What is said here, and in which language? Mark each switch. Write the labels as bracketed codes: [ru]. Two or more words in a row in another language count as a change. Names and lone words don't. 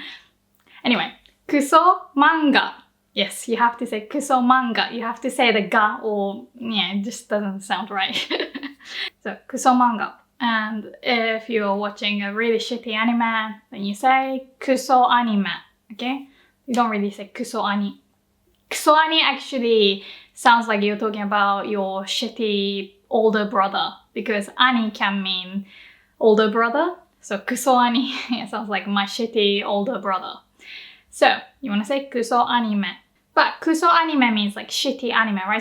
[ja] Anyway, クソ漫画. [en] Yes, you have to say [ja] クソ漫画. [en] You have to say the ga, or yeah, it just doesn't sound right. [ja] So クソ漫画. [en] And if you're watching a really shitty anime, then you say [ja] クソアニメ. [en] Okay? You don't really say [ja] クソ兄. クソ兄 [en] actually sounds like you're talking about your shitty older brother, because ani can mean older brother. So [ja] クソ兄 [en] sounds like my shitty older brother. So you want to say [ja] クソアニメ. [en] But [ja] クソアニメ [en] means like shitty anime, right?